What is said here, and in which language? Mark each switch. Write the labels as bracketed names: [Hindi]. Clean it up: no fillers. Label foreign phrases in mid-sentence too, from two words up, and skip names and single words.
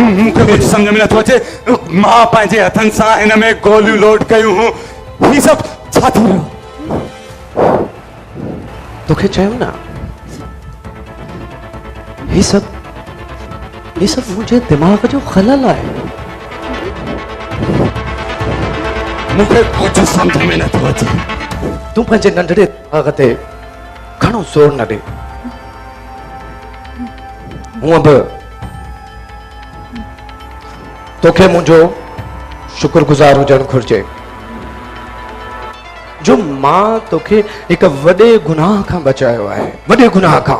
[Sindhi] मूंखे कुझु सम्झ में नथो अचे। मां पंहिंजे हथनि सां हिन में गोलियूं लोड कयूं हूं। ही सब छा थी रहियो? तोखे चयो ना, [Urdu] یہ سب مجھے [Sindhi] दिमाग जो खलल आहे। मूंखे कुझु सम्झ में नथो अचे। तू पंहिंजे नंढड़े दिमाग ते घणो ज़ोर न ॾे। हूअं बि तोखे मुंहिंजो शुक्रगुज़ार हुजणु घुर्जे जो मां तोखे हिकु वॾे गुनाह खां बचायो आहे, वॾे गुनाह खां।